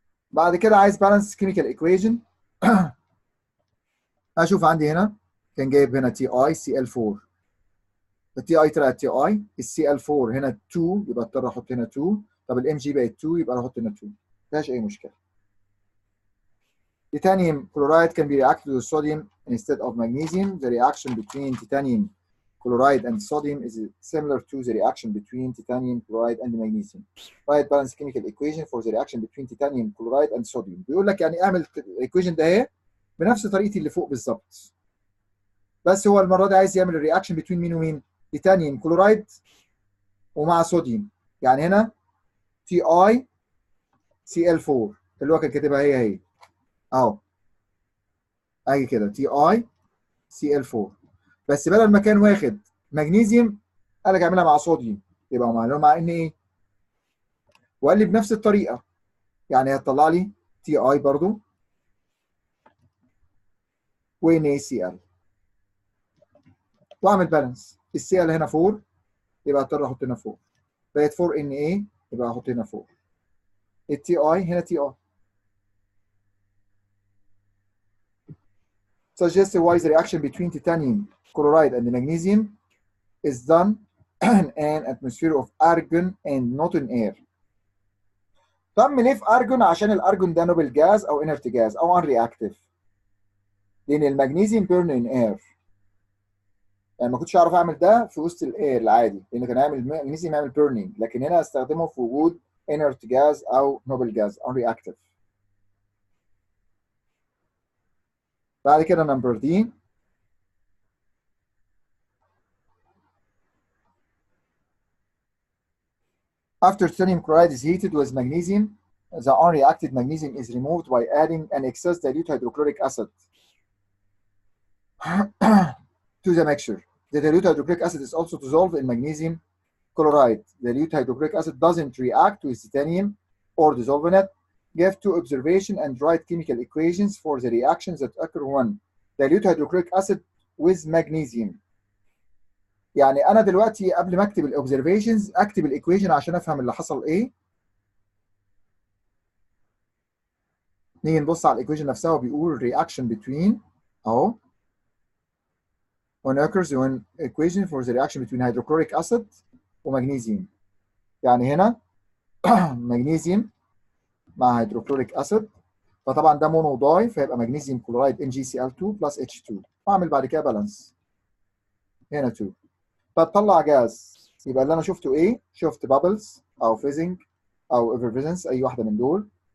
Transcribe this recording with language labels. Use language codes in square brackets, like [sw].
[ar] بعد كده عايز بالانس كيميكال ايكويشن. اشوف عندي هنا كان جايب هنا تي اي سي ال 4، التي اي طلعت تي اي، السي ال 4 هنا 2 يبقى اضطر احط هنا 2، طب الام جي بقت 2 يبقى احط هنا 2، ما فيهاش اي مشكله. [en] Titanium chloride can be reacted with sodium instead of magnesium. The reaction between titanium chloride and sodium is similar to the reaction between titanium chloride and magnesium. Write balance chemical equation for the reaction between titanium chloride and sodium. [ar] بيقول لك يعني اعمل الايكويشن ده اهي بنفس طريقتي اللي فوق بالظبط. بس هو المره دي عايز يعمل الرياكشن بين مين ومين؟ تيتانيوم كلورايد ومع صوديوم. يعني هنا تي اي سي ال 4 اللي هو كان كاتبها هي اهو، اجي كده تي اي سي ال 4، بس بدل ما كان واخد مغنيسيوم قال لك اعملها مع صوديوم يبقى معلومه مع ان ايه، وقال لي بنفس الطريقه يعني هتطلع لي تي اي برضو وان اي سي ال واعمل بالانس. السي ال هنا 4 يبقى اضطر احط هنا 4، بقت 4 ان اي يبقى احط هنا 4، التي اي هنا تي اي. [en] Suggest a wise reaction between titanium chloride and magnesium is done in an atmosphere of argon and not in air. [ar] تم ليه في ارجون؟ عشان الارجون ده نوبل جاز او انرت جاز او ان رياكتيف، لان المغنيسيوم بيرن ان اير. يعني ما كنتش اعرف اعمل ده في وسط الاير العادي لان كان هيعمل المغنيسيوم يعمل بيرنينج، لكن هنا استخدمه في وجود انرت جاز او نوبل جاز ان رياكتيف. بعد كده نمبر دي [en] after titanium chloride is heated with magnesium, the unreacted magnesium is removed by adding an excess dilute hydrochloric acid to the mixture. The dilute hydrochloric acid is also dissolved in magnesium chloride. The dilute hydrochloric acid doesn't react with titanium or dissolve in it. Give two observation and write chemical equations for the reactions that occur when dilute hydrochloric acid with magnesium. [ar] يعني انا دلوقتي قبل ما اكتب الاوبزرفيشنز اكتب الايكويشن عشان افهم اللي حصل ايه. نيجي نبص على الايكويشن نفسها وبيقول [en] reaction between [ar] اهو [en] when occurs when equation for the reaction between hydrochloric acid [ar] ومغنيسيوم. يعني هنا مغنيسيوم مع هيدروكلوريك اسيد، فطبعا ده مونو داي فيبقى مغنيسيوم كلورايد NgCl2 بلس H2، واعمل بعد كده بالانس هنا 2، فتطلع جاز. يبقى اللي انا شفته ايه؟ شفت بابلز او فيزنج او ايفرفيزنس، اي واحده من دول.